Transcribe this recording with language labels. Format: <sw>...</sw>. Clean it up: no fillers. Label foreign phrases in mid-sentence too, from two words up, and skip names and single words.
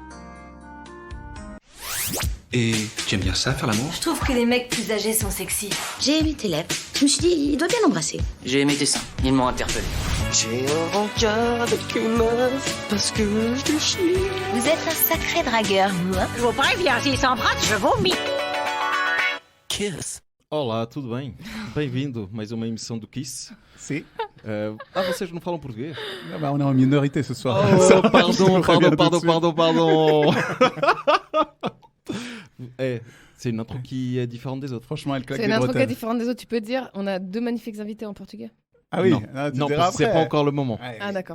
<fr>Et tu aimes bien ça, faire l'amour? Je trouve que les mecs plus âgés sont sexy. J'ai aimé tes lèvres. Je me suis dit, il doit bien l'embrasser. J'ai aimé tes seins. Ils m'ont interpellé. J'ai un rencard avec une meuf parce que je te chie. Vous êtes un sacré dragueur, vous, hein? Je vous préviens, s'il s'embrasse, je vomis. Kiss.</fr> <pt>Olá, tudo bem? Bem-vindo a mais uma emissão do Kiss. Sim. Vocês não falam português?</pt> <fr>Ah bah, on est en minorité ce soir. Oh, pardon. C'est une intro qui est différente des autres. Franchement, elle claque C'est des une intro qui est bretelles. différente des autres. Tu peux dire, on a 2 magnifiques invités en portugais. Ah oui, Non, tu non diras parce que c'est après. pas encore le moment. Ah d'accord.</fr>